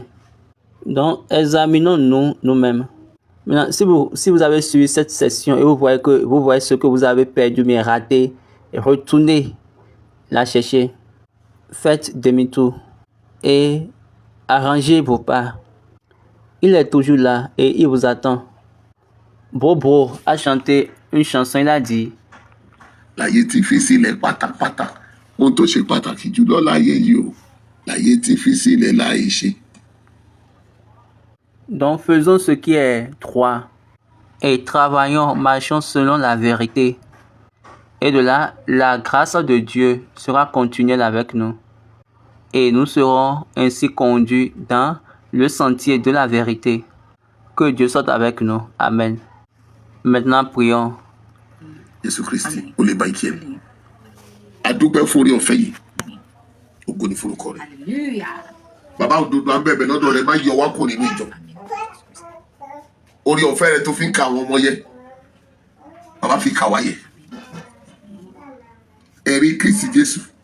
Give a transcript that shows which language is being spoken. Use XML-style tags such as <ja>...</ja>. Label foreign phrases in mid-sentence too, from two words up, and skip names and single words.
<fr>Donc, examinons-nous nous-mêmes. Maintenant, si vous avez suivi cette session et vous voyez ce que vous avez perdu mais raté, retournez la chercher. Faites demi-tour et arrangez vos pas. Il est toujours là et il vous attend. Bobo a chanté une chanson, il a dit</fr> <yo>láyé tí fi sílẹ̀ pátápátá ohun tó ṣe pàtàkì jùlọ láyé yìí o láyé tí fi sílẹ̀ láyé ṣe.</yo> <fr>Donc faisons ce qui est droit et travaillons, marchons selon la vérité. Et de là, la grâce de Dieu sera continuelle avec nous. Et nous serons ainsi conduits dans le sentier de la vérité. Que Dieu soit avec nous. Amen. Maintenant, prions.</fr> <yo>Jésù Kristi ó lè bá ikí ẹ̀. Adúpẹ́ fún orí ọ̀fẹ́ yìí. Ògo ni forúkọ rẹ̀. Bàbá òdodo à ń bẹ̀bẹ̀ lọ́dọ̀ rẹ̀ má yọ wá kúrò nínú ìjọ. Orí ọ̀fẹ́ rẹ̀ tó fi ń ka àwọn ọmọ yẹ. Bàbá fi kà wá yẹ. Ẹ̀rí Kristi Jésù.</yo>